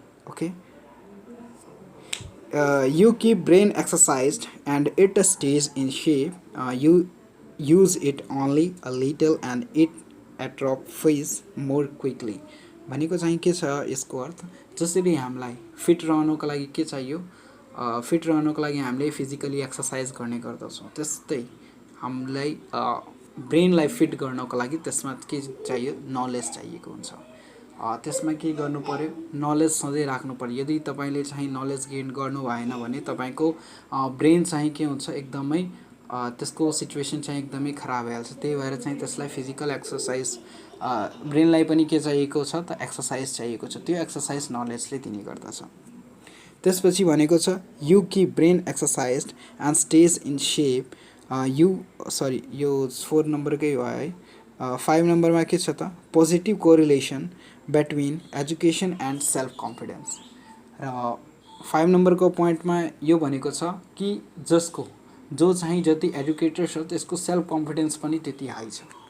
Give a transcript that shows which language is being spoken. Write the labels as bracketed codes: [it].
[en] Okay, you keep brain exercised and it stays in shape. You use it only a little and it atrophies more quickly. [ne] भनेको चाहिँ के छ यसको अर्थ, जसरी हामीलाई फिट रहनको लागि के चाहियो, फिट रहनको लागि हामीले फिजिकली एक्सरसाइज गर्ने गर्दछौँ, त्यस्तै हामीलाई ब्रेनलाई फिट गर्नको लागि त्यसमा के चाहियो, नलेज चाहिएको हुन्छ। त्यसमा के गर्नु पर्यो, नलेज सधैँ राख्नु पर्यो। यदि तपाईले चाहिँ नलेज गेन गर्नु भएन भने तपाईको ब्रेन चाहिँ के हुन्छ, एकदमै त्यसको सिचुएसन चाहिँ एकदमै खराब भइहाल्छ। त्यही भएर चाहिँ त्यसलाई फिजिकल एक्सरसाइज, ब्रेनलाई पनि के चाहिएको छ त एक्सरसाइज चाहिएको छ, त्यो एक्सरसाइज नलेजले दिने गर्दछ। त्यसपछि भनेको छ [en] You keep brain exercised and stays in shape. [ne] यो 4 नम्बरकै हो है। 5 नम्बरमा के छ त [en] Positive correlation between education and self confidence. [ne] र 5 नम्बरको पोइन्टमा यो भनेको छ कि जो चाहिँ जति एजुकेटेड छ त्यसको सेल्फ कन्फिडेन्स पनि त्यति हाई छ।